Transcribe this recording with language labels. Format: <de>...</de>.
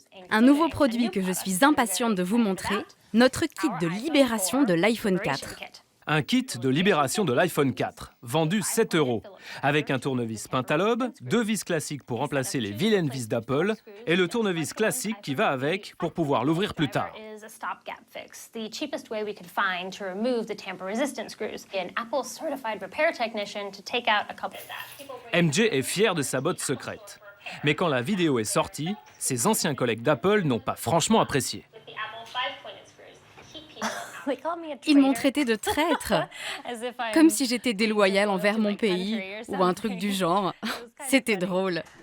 <fr>Un nouveau produit que je suis impatiente de vous montrer, notre kit de libération de l'iPhone 4. Un kit de libération de l'iPhone 4, vendu 7 €, avec un tournevis pentalobe, 2 vis classiques pour remplacer les vilaines vis d'Apple, et le tournevis classique qui va avec pour pouvoir l'ouvrir plus tard.</fr> <en>a stopgap fix, the cheapest way we could find to remove the tamper-resistant screws. An Apple-certified repair technician to take out a couple.</en> <fr>MJ est fier de sa botte secrète. Mais quand la vidéo est sortie, ses anciens collègues d'Apple n'ont pas franchement apprécié. Ils m'ont traité de traître, comme si j'étais déloyale envers mon pays ou un truc du genre. C'était drôle.</fr>